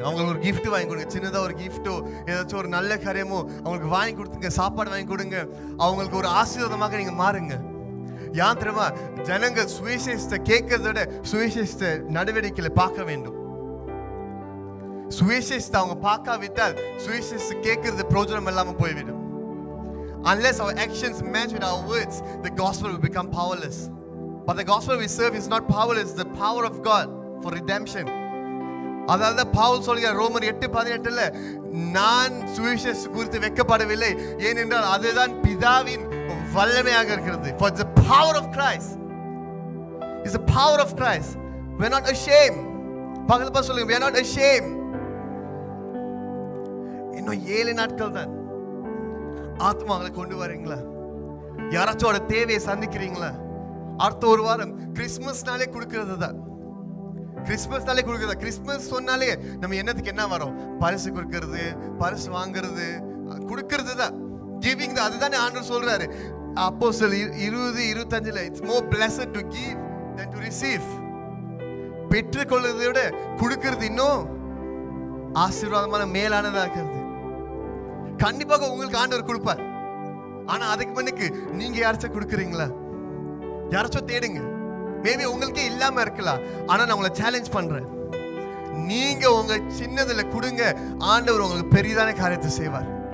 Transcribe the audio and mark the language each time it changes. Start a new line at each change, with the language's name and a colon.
Tamil: அவங்களுக்கு ஒரு கிஃப்ட் வாங்கி கொடுங்க, சின்னதா ஒரு கிஃப்டோ ஏதாச்சும் ஒரு நல்ல காரியமோ அவங்களுக்கு வாங்கி கொடுத்துங்க, சாப்பாடு வாங்கி கொடுங்க. அவங்களுக்கு ஒரு ஆசீர்வாதமாக நீங்க மாறுங்க. ஏன் தெரியுமா? ஜனங்கள் சுவிசேஷத்தை கேட்கறத விட சுவிசேஷத்தை நடவடிக்கையில பார்க்க வேண்டும். சுவிசேஷத்தை அவங்க பார்க்காவிட்டால் சுவிசேஷத்தை கேட்கறது பிரயோஜனம் இல்லாம போய்விடும்.
English: Unless our actions match with our words, the gospel will become powerless. But the gospel we serve is not powerless, the power of God for redemption.
Tamil: அதனால பவுல் சொல்கிறார் ரோமர் 8:18, நான் சுவிசேஷம் குறித்து வெட்கப்படவில்லை, ஏனென்றால் அதுதான் பிதாவின் வல்லமையாக இருக்கிறது.
English: For the power of Christ is the power of Christ. We are not ashamed.
Tamil: பக்கத்துல சொல்லுங்க,
English: we are not ashamed.
Tamil: இன்னும் 7 நாட்கள் தான். ஆத்மாக்களை கொண்டு வரீங்களா? யாராச்சோட தேவையை சந்திக்கிறீங்களா? அடுத்த ஒரு வாரம் கிறிஸ்துமஸ்னாலே கொடுக்கிறது தான். கிறிஸ்துமஸ்னாலே கொடுக்கிறது. கிறிஸ்துமஸ் சொன்னாலே நம்ம என்னத்துக்கு என்ன வரோம்? பரிசு கொடுக்கிறது, பரிசு வாங்குறது, கொடுக்கிறது தான். கிவிங் தான். அதுதானே ஆண்டவர் சொல்றாரு அப்போஸ்தலர்
English: 20:25, it's more blessed to give than to receive.
Tamil: பெற்றுக்கொள்வதை விட கொடுக்கிறது இன்னும் ஆசீர்வாதமான மேலானதா இருக்கிறது. கண்டிப்பாக உங்களுக்கு ஆண்டவர் கொடுப்பார். ஆனா அதுக்கு முன்னுக்கு நீங்க யாராச்சும் கொடுக்குறீங்களா? யாராச்சும் தேடுங்க. மேபி உங்களுக்கே இல்லாம இருக்கலாம், ஆனா நான் உங்களை சேலஞ்ச் பண்றேன், நீங்க உங்க சின்னதுல கொடுங்க, ஆண்டவர் உங்களுக்கு பெரிதான காரியத்தை செய்வார்.